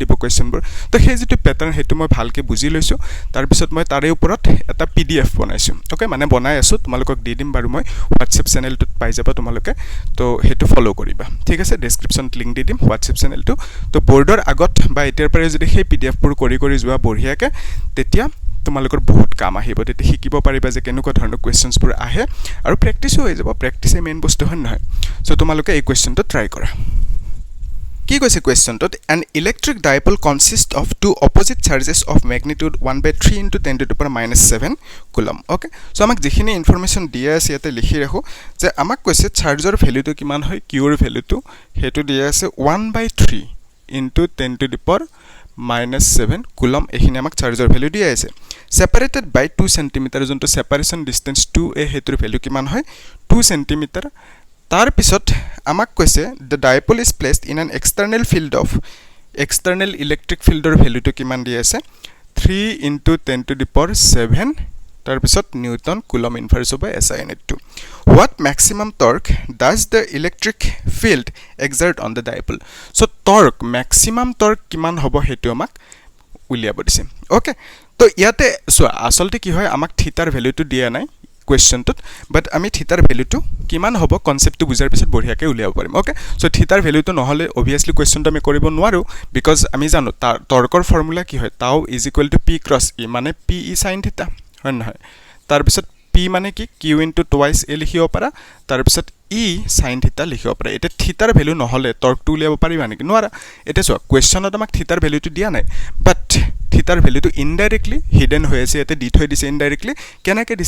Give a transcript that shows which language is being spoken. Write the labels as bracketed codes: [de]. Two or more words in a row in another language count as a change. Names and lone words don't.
[as] দিব কোৱেশ্চনবোৰ তো সেই যেটো প্যাটাৰ্ন হেতু মই ভালকে বুজি লৈছো তাৰ পিছত মই তাৰে ওপৰত এটা PDF বনাইছো ওকে মানে বনাই আছো তোমালোকক দি দিম বাৰু মই WhatsApp চেনেলটোত পাই যাবা তোমালোকে তো হেতু ফলো কৰিবা ঠিক আছে ডেসক্ৰিপচনত লিংক দি দিম WhatsApp চেনেলটো তো বৰ্ডৰ আগত বা এতিয়াৰ পৰা যদি সেই PDF বোৰ কৰি যোৱা বঢ়িয়াকে তেতিয়া তোমালোকৰ বহুত কাম আহিব তেতিয়া শিকিব পাৰিবা যে কেনেকুৱা ধৰণৰ কোৱেশ্চনছ বোৰ আহে আৰু প্ৰেক্টিসও হৈ যাব প্ৰেক্টিসে মেইন বস্তু হয় নহয় সো তোমালোকে এই কোৱেশ্চনটো ট্ৰাই কৰা কি কৈছে কোৱেশ্চনটোত [en] an electric dipole consists of two opposite charges of magnitude 1/3 into 10 to the power -7 coulomb okay so [as] আমাক যিখিনি ইনফৰমেশন দিয়া আছে ইয়াতে লিখি ৰাখো যে আমাক কৈছে চাৰ্জৰ ভ্যালুটো কিমান হয় কিউৰ ভ্যালুটো হেতু দিয়া আছে 1/3 [en] into 10 to the power [as] -7 coulomb এখিনি আমাক চাৰ্জৰ ভ্যালু দিয়া আছে [en] separated by 2 cm [as] যোনটো [en] separation distance [as] 2a হেতুৰ ভ্যালু কিমান হয় 2 cm তাৰ পিছত আমাক কৈছে [en] the dipole is placed in an external field of external electric [as] fieldৰ ভ্যালুটো কিমান দিয়া আছে 3 [en] into 10 to the power [as] 7 তাৰ পিছত [en] newton coulomb inverse by SI net 2 what maximum torque [as] does the electric field exert on the dipole so torque maximum torque কিমান হ'ব হেতু আমাক উলিয়াব দিছে ওকে তো ইয়াতে আসলতে কি হয় আমাক থিটাৰ ভ্যালুটো দিয়া নাই কোৱেশ্চনটোত বাট আমি থিটাৰ ভ্যালুটো কিমান হ'ব কনসেপ্টটো বুজাৰ পিছত বঢ়িয়াকে উলিয়াব পাৰিম [en] okay so [as] থিটাৰ ভ্যালুটো নহলে obviously কোৱেশ্চনটো আমি কৰিব নোৱাৰো বিকজ আমি জানো টৰ্কৰ ফৰ্মুলা কি হয় [en] tau = p × e [as] মানে p e sin থিটা হয় নহয় তাৰ পিছত p মানে কি [en] q * twice a [as] লিখিব পাৰা তাৰ পিছত e sin থিটা লিখিব পাৰা এটা থিটাৰ ভ্যালু নহলে টৰ্কটো উলিয়াব পাৰিবা নেকি নোৱাৰা এটা চোৱা কোৱেশ্চনত আমাক থিটাৰ ভ্যালুটো দিয়া নাই বাট থিটাৰ ভ্যালুটো [en] indirectly hidden [as] হৈ আছে এতে দি থৈ দিছে ইনডাইৰেক্টলি কেনেকৈ দিছে